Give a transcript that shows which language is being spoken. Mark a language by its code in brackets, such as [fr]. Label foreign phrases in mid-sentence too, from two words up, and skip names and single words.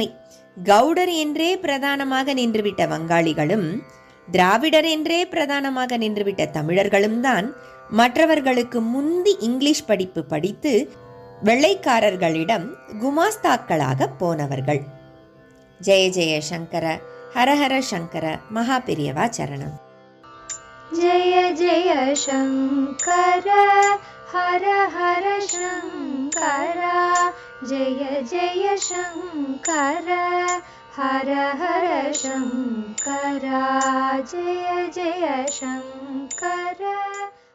[ta] கவுடர் என்றே பிரதானமாக நின்றுவிட்ட வங்காளிகளும் திராவிடர் என்றே பிரதானமாக நின்றுவிட்ட தமிழர்களும் தான் மற்றவர்களுக்கு முந்தி இங்கிலீஷ் படிப்பு படித்து வெள்ளைக்காரர்களிடம் குமாஸ்தாக்களாக போனவர்கள். [sa] जय जय शङ्कर, हरहर शङ्कर, महा पेरियवा शरणम्. जय जय शङ्कर हर हर शङ्कर, जय जय शङ्कर हर हर शङ्कर, जय जय शङ्कर.